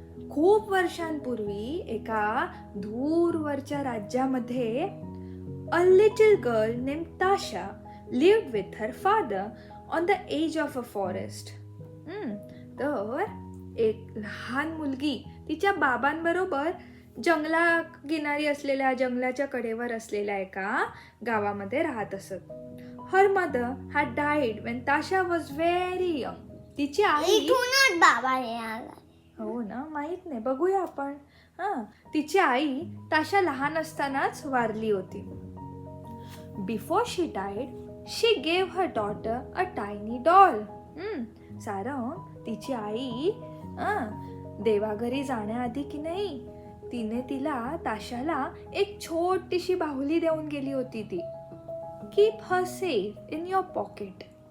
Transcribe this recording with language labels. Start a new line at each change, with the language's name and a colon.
Marathi: खूप वर्षांपूर्वी एका दूरवरच्या राज्यामध्ये
English: A little girl name Tasha lived with her father on the edge of a forest.
Marathi: तर एक लहान मुलगी तिच्या बाबांबरोबर जंगला किनारी असलेल्या जंगलाच्या कडेवर असलेल्या एका गावामध्ये राहत असत.
English: Her mother had died when Tasha was very young.
Marathi: तिची आई बाबा हो ना, माहित नाही, बघूया आपण. तिची आई ताशा लहान असतानाच वारली होती.
English: Before she died, she gave her daughter a tiny doll.
Marathi: Sarang, तिची आई देवाघरी जाण्याआधी की नाही तिने ताशाला एक छोटीशी बाहुली देऊन गेली होती.
English: ती keep her safe in your pocket.